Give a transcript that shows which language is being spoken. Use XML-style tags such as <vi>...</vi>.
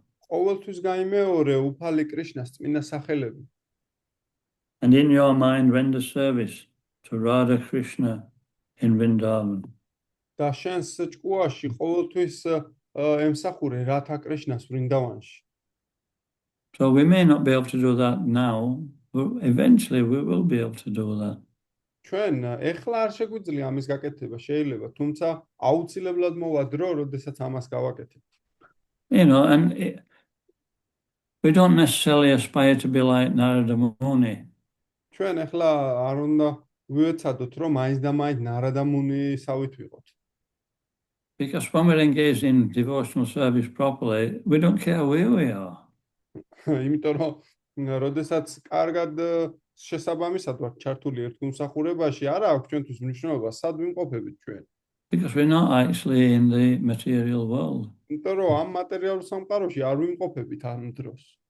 <ka>ყოველთვის გაიმეორე უფალი კრიშნას წმინდა სახელები.</ka> <en>And in your mind render service to Radha Krishna in Vrindavan.</en> <ka>და შენს ჭკუაში ყოველთვის ემსახურე რათა კრიშნას ვრინდავანში.</ka> <en>So we may not be able to do that now. eventually we will be able to do that.</en> <ka>ჩვენ ეხლა არ შეგვიძლია ამის გაკეთება, შეიძლება, თუმცა აუცილებლად მოვა დრო, როდესაც ამას გავაკეთებთ.</ka> <en>You know, and we don't necessarily aspire to be like Narada Muni.</en> <ka>ჩვენ ეხლა არ უნდა ვეცადოთ, რომ მაინც და მაინც ნარადა მუნისავით ვიყოთ.</ka> <en>Because when we're engaged in devotional service properly, we don't care where we are.</en> <ka>იმიტომ რომ როდესაც კარგად შესაბამისად ვართ ჩართული ერთ გულსახურებაში, არა აქვს ჩვენთვის მნიშვნელობა, სად ვიმყოფებით ჩვენ.</ka> <en>Because we're not actually in the material world.</en> <ka>იმიტომ რომ ამ მატერიალურ სამყაროში არ ვიმყოფებით ამ დროს.</ka>